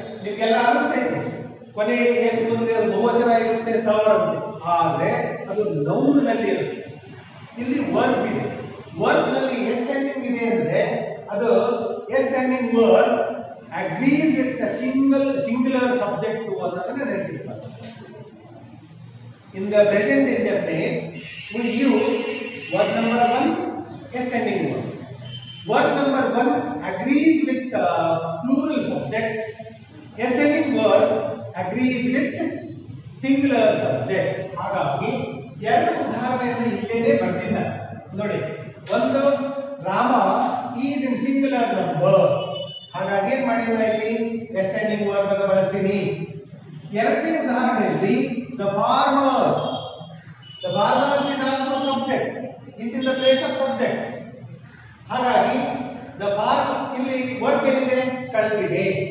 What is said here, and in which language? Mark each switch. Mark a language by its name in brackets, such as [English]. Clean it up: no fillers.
[Kannada] ನಿಮ್ಗೆಲ್ಲ ಅನಿಸ್ತೈತೆ ಕೊನೆಯಲ್ಲಿ ಎಸ್ ಮುಂದೆ ಅದು ಬಹುವಚನ ಇರುತ್ತೆ ಸರ್ ಅಂತ, ಆದ್ರೆ ಅದು ನೌನ್ ನಲ್ಲಿ ಇರುತ್ತೆ. ಇಲ್ಲಿ ವರ್ಬ್ ಇದೆ, ವರ್ಬ್ ನಲ್ಲಿ [English] S ending ಇದೆ ಅಂದ್ರೆ ಅದು S ending verb agrees with the singular subject [Kannada] ಅನ್ನೋದನ್ನ ನೆನಪಿಟ್ಕೊಳ್ಳಿ. [English] In the present indefinite we use verb number 1 s ending verb. Verb number 1 agrees with plural subject. S ending verb agrees with singular subject. [Kannada] ಹಾಗಾಗಿ ಎರಡು ಉದಾಹರಣೆಯನ್ನು ಇಲ್ಲೇನೆ ಬರ್ತಿದ್ದಾರೆ ನೋಡಿ. ಒಂದು, [English] Rama is in singular number, [Kannada] ಹಾಗಾಗಿ ಏನ್ ಮಾಡಿಲ್ಲ ಇಲ್ಲಿ ಎಸ್ ಎಂಡಿಂಗ್ ವರ್ಬ್ ಅನ್ನು ಬಳಸಿನಿ. ಎರಡನೇ ಉದಾಹರಣೆಯಲ್ಲಿ [English] The farmers, the farmers is also subject, is in the place of subject. [Kannada] ಹಾಗಾಗಿ [English] the farm [Kannada] ಇಲ್ಲಿ ವರ್ಬ್ ಏನಿದೆ ಕಲ್ಟಿವೇಟ್.